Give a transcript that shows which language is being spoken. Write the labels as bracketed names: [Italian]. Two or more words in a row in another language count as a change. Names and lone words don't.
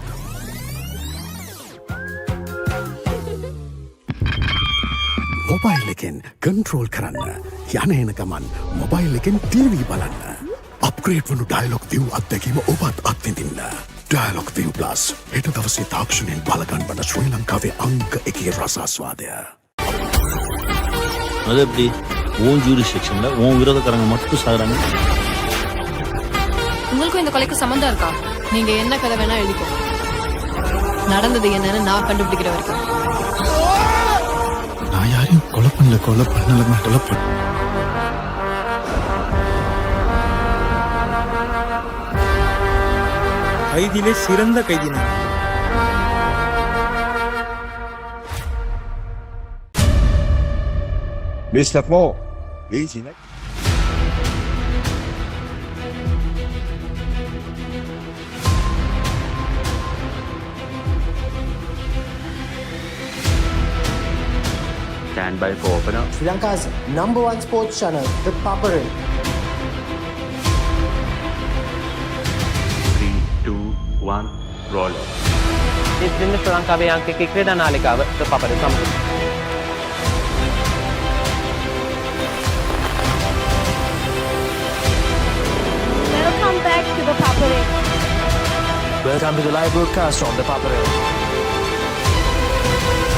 [Sinhala] මොබයිල් එකෙන් කන්ට්‍රෝල් කරන්න. යන එන ගමන් මොබයිල් එකෙන් ටීවී බලන්න. අප්ග්‍රේඩ් වුණු ඩයලොග් ViU අත්දැකීම ඔබත් අත්විඳින්න. ඩයලොග් ViU ප්ලස් හෙට දවසේ තාක්ෂණයෙන් බලගන්වන ශ්‍රී ලංකාවේ අංක 1 රසාස්වාදය. [Tamil] அது எப்படி உன் ஜூரிஸ்டிக்ஷன்ல உன் விரோதக்காரங்க மட்டும் சாகுறாங்க. உங்களுக்கும் இந்த கொலைக்கு சம்பந்தம் இருக்கா? நீங்க என்ன கதை வேணா எழுதிக்கோ. நடந்தது என்னன்னு நான் கண்டுபிடிக்கிற வரைக்கும். நான் யாரையும் கொலை பண்ணல கொலை பண்ண கைதிலே சிறந்த கைதினா. [English] Mr. Paul, easy next. Stand by for opener. Sri Lanka's #1 sports channel, ThePapare. 3, 2, 1, roll. [Sinhala] ඉතින් ශ්‍රී ලංකාවේ අංක 1 ක්‍රීඩා නාලිකාව ThePapare සමග. [English] Welcome back to ThePapare. Welcome to the live broadcast on ThePapare.